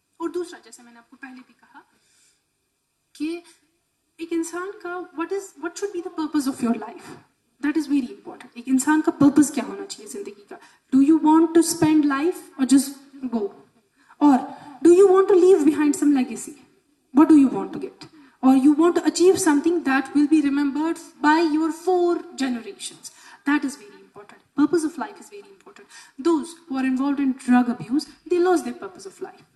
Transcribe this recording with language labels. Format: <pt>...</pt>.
<hi>और दूसरा, जैसे मैंने आपको पहले भी कहा कि एक इंसान का what should be the purpose of your life, that is very important. एक इंसान का purpose क्या होना चाहिए जिंदगी का.</hi> <en>Do you want to spend life or just go, or do you want to leave behind some legacy? What do you want to get? Or you want to achieve something that will be remembered by your 4 generations. That is very important. Purpose of life is very important. Those who are involved in drug abuse, they lost their purpose of life.</en>